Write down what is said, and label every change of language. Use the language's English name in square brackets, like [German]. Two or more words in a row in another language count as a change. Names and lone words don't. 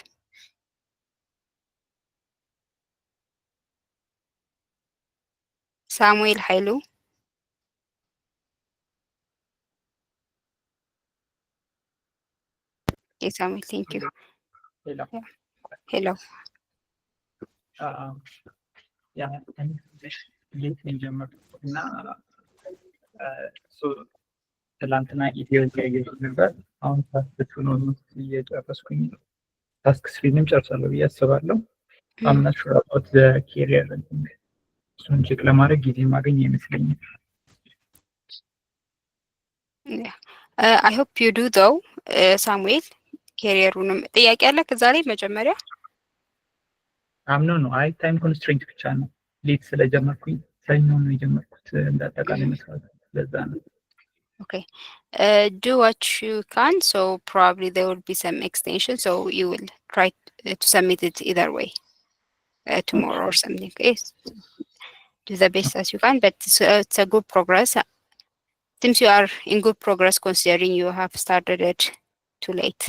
[English] Samuel Hailu. Okay, Samuel, thank you. Hello. Yeah. Hello. Yeah, and late in [Amharic] ጀመርኩና ትላንትና ኢትዮጵያ እየሄድኩ ነበር። አሁን ታስክቱን ኦልሞስት እየጨረስኩኝ ነው። ታስክ ስሪንም ጨርሳለሁ ብዬ አስባለሁ። [English] I'm not sure about the career thing. [Amharic] እሱን ቼክ ለማድረግ ጊዜ ማገኝ አይመስለኝም። [English] Yeah. I hope you do though, [Amharic] ሳሙኤል ኬሪየሩንም ጥያቄ አለ ከዛ ላይ መጀመሪያ ነው አይ [English] time constraint [Amharic] ብቻ ነው። ሌት ስለጀመርኩኝ ሰኞ ነው የጀመርኩት እንዳጠቃላይ መስራት ለዛ ነው። [English] Okay. Do what you can, so probably there will be some extension, so you will try to submit it either way tomorrow or something. Okay. Do the best as you can, but it's a good progress. Since you are in good progress considering you have started it too late.